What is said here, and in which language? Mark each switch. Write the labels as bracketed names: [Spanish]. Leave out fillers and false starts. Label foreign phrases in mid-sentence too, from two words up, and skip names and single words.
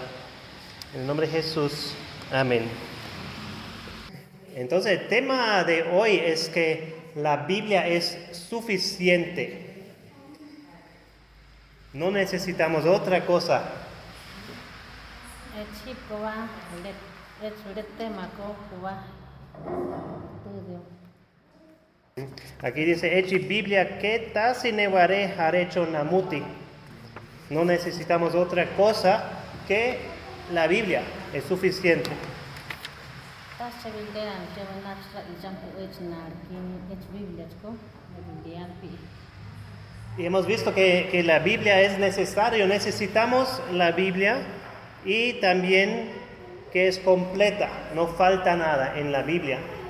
[Spanish] En el nombre de Jesús, amén. Entonces el tema de hoy es que la Biblia es suficiente. No necesitamos otra cosa. Aquí dice, [Central Tarahumara] Echi Biblia, que tasineware harecho namuti. [Spanish] No necesitamos otra cosa que la Biblia, es suficiente. Y hemos visto que la Biblia es necesario, necesitamos la Biblia y también que es completa, no falta nada en la Biblia.